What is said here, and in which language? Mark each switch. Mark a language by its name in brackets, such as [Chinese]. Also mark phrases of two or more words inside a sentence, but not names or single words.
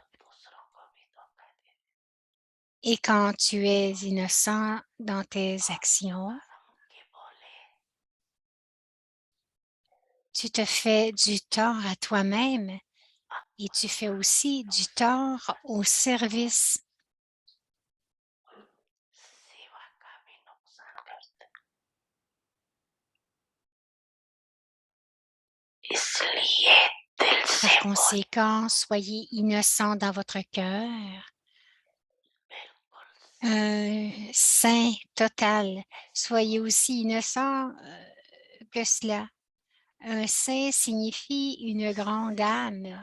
[French] Et quand tu es innocent dans tes actions, tu te fais du tort à toi-même et tu fais aussi du tort au service. [Hindi] सेवा का भी नुकसान करते इसलिए दिल [French] Par [Hindi] से बोल [French] conséquent, soyez innocent dans votre cœur, un saint total. Soyez aussi innocent que cela. Un saint signifie une grande âme.